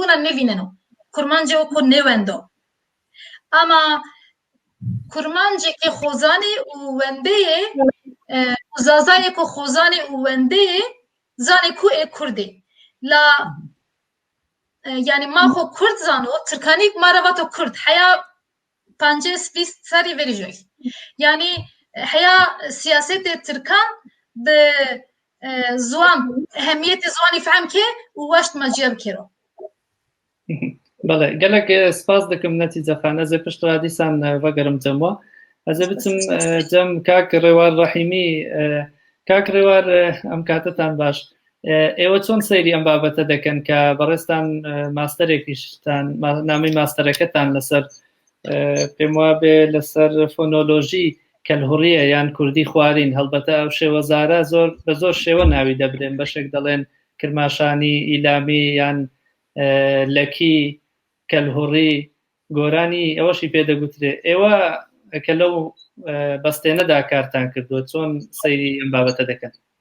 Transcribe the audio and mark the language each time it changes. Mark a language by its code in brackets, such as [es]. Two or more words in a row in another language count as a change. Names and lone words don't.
[zza] wina nevîneno kurmancê ku ne wendo ama kurmancekê xwezanê û wendeyê û zazayê ku xwezanê û wendeyê zanê ku ê Kurdê la yani ma xwe Kurd zano Tirkanî ma re vato Kurd heya 50-20 serî verî joy yani heya siyasetê Tirkan bi ziwan ehemiyetê ziwanî fehm ke û weş ma ciya bikêro [ku] بەڵێ gelek spas dikim netîce xan ez ê pişt radîsan vegerim cemwa ez ê biçim cem kak Rêwar Rahîmî kak Rêwar em katetan baş [ckb] ئێوە چۆن سەیری ئەم بابەتە دەکەن کە بەڕێستان ماستەرێکیشتان نامی ماستەرەکەتان لەسەر پێم وابێ لەسەر فۆنۆلۆژی کەلهوڕیە یان کوردی خوارین هەڵبەتە ئەو شێوەزارە زۆر بە زۆر شێوە ناوی دەبرێن بەشێک دەڵێن کرماشانی ئیلامی یان لەکی کەلهوڕی گۆرانی ئەوەشی پێدەگوترێ ئێوە کە لەو بەستێنەدا کارتان کردووە چۆن سەیری ئەم بابەتە دەکەن